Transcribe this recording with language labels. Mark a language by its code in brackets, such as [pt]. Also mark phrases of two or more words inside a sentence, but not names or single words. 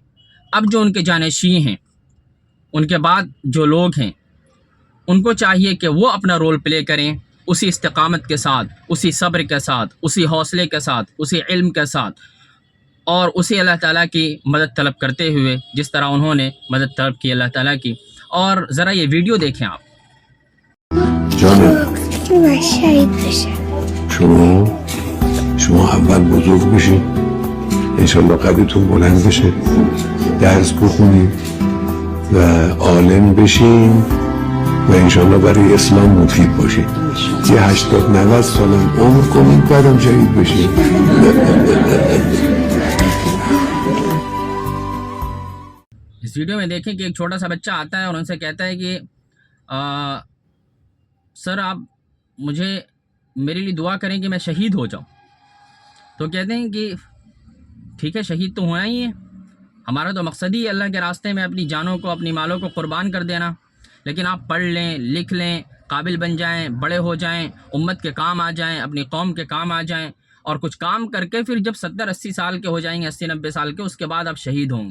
[ur] اب جو ان کے جانشین ہیں، ان کے بعد جو لوگ ہیں، ان کو چاہیے کہ وہ اپنا [en] role play [ur] کریں اسی استقامت کے ساتھ، اسی صبر کے ساتھ، اسی حوصلے کے ساتھ، اسی علم کے ساتھ، اور اسی اللہ تعالیٰ کی مدد طلب کرتے ہوئے جس طرح انہوں نے مدد طلب کی اللہ تعالیٰ کی۔ اور ذرا یہ ویڈیو دیکھیں آپ۔ [fa] شما اول بزرگ بشید، انشالله قدرتون بلند بشه، درس بخونید و عالم بشین و انشالله برای اسلام مفید باشید. 80-90 سالم عمر کنید بعدم شهید بشید. [ur] اس ویڈیو میں دیکھیں کہ ایک چھوٹا سا بچہ آتا ہے اور ان سے کہتا ہے کہ سر آپ مجھے میرے لیے دعا کریں کہ میں شہید ہو جاؤں۔ تو کہتے ہیں کہ ٹھیک ہے، شہید تو ہونا ہی ہے، ہمارا تو مقصد ہی اللہ کے راستے میں اپنی جانوں کو اپنی مالوں کو قربان کر دینا، لیکن آپ پڑھ لیں، لکھ لیں، قابل بن جائیں، بڑے ہو جائیں، امت کے کام آ جائیں، اپنی قوم کے کام آ جائیں، اور کچھ کام کر کے پھر جب 70-80 سال کے ہو جائیں گے، 80-90 سال کے، اس کے بعد آپ شہید ہوں گے۔